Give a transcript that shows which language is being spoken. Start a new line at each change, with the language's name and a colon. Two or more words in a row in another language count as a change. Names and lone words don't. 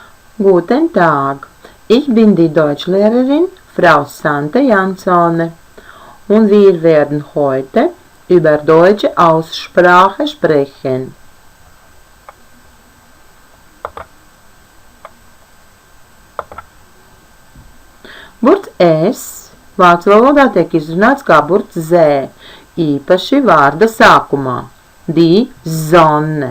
German: Guten Tag. Ich bin die Deutschlehrerin Frau Sante Jansone und wir werden heute über deutsche Aussprache sprechen.
Latvian: Burts S vācu valodā tiek izrunāts kā burts Z, īpaši vārda sākumā –
German: die Sonne.